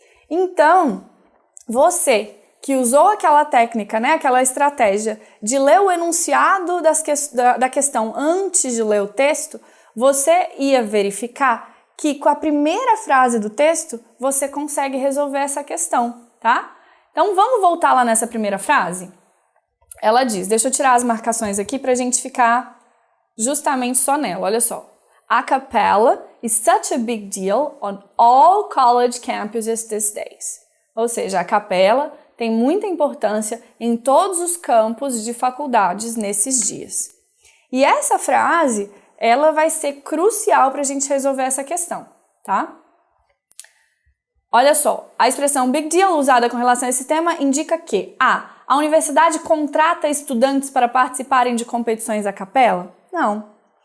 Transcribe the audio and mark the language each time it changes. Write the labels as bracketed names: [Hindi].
[Portuguese] Então, você que usou aquela técnica, né, aquela estratégia de ler o enunciado da questão antes de ler o texto, você ia verificar que com a primeira frase do texto você consegue resolver essa questão, tá? Então vamos voltar lá nessa primeira frase? Ela diz, deixa eu tirar as marcações aqui para a gente ficar justamente só nela, olha só. [English] A cappella is such a big deal on all college campuses these days. [Portuguese] Ou seja, a capela tem muita importância em todos os campos de faculdades nesses dias. E essa frase, ela vai ser crucial para a gente resolver essa questão, tá? Olha só, a expressão big deal usada com relação a esse tema indica que a universidade contrata estudantes para participarem de competições a capela? Não.